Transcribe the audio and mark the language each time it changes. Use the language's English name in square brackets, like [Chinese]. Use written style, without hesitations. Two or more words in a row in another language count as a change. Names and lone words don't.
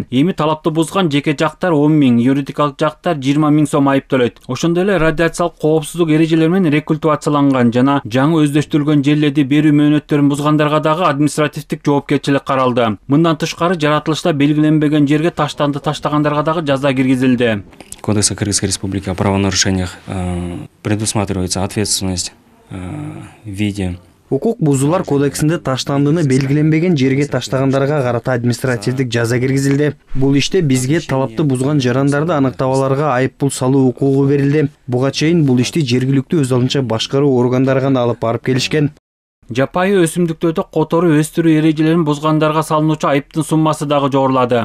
[Kyrgyz] Эми талапты бузган жеке жактар 10 000, юридикалык жактар 20 000 сом айып төлөйт. Ошондой эле радиациялык коопсуздук эрежелери менен рекультивацияланган жана жаңы өздөштүрүлгөн жерлерди берүү мөөнөттөрүн бузгандарга дагы административдик жоопкерчилик каралды. Мындан тышкары жаратылышта белгиленбеген жерге таштанды таштагандарга дагы жаза киргизилди. [Russian] Кодекса Кыргызской Республики о правонарушениях предусматривается ответственность в виде. [Kyrgyz] Укук бузуулар кодексинде таштандыны белгиленбеген жерге таштагандарга карата административдик жаза киргизилди. Бул иште бизге талапты бузган жарандарды аныктап аларга айып пул салуу укугу берилди. Буга чейин бул ишти жергиликтүү өз алынча башкаруу органдары гана алып барып келишкен. Жапайы өсүмдүктөрдү которуу өстүрүү эрежелерин бузгандарга салынуучу айыптын суммасы дагы жогорулады.